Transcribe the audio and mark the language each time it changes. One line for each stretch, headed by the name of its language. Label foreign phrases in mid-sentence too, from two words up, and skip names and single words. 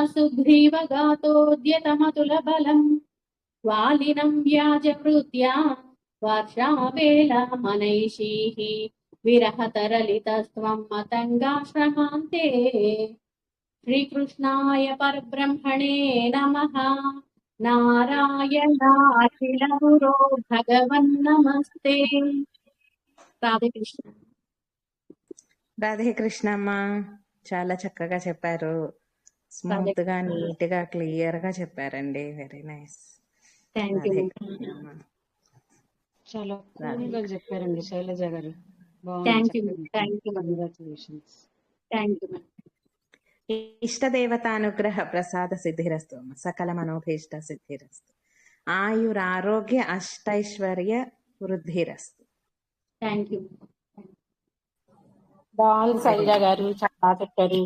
Sanskrit: सुग्रीवगातोद्यतमतुलबलम् वालिनं व्याजवृत्या वर्षावेलामनैषीः विरहतरलितस्त्वं मतङ्गाश्रमान्ते श्रीकृष्णाय परब्रह्मणे नमः नारायणाखिलगुरो भगवन्नमस्ते రాధే కృష్ణ
Telugu: రాధే కృష్ణమ్మ, చాలా చక్కగా చెప్పారు. స్మూత్ గా, నీట్ గా, క్లియర్ గా చెప్పారండి.
English: very nice. thank you.
Telugu: రాధే కృష్ణమ్మ. చాలా కూల్ గా చెప్పారండి శైలజ గారు.
English: thank you. thank you. కంగ్రాచులేషన్స్. thank you.
Sanskrit: ఇష్టదేవతానుగ్రహ ప్రసాద సిద్ధిరస్తు అమ్మ. సకల మనోభీష్ట సిద్ధిరస్తు. ఆయురారోగ్య అష్టైశ్వర్య వృద్ధిరస్తు.
English: thank you.
Telugu: బాగుంది శైలజ గారు, చాలా బాగా చెప్పారు.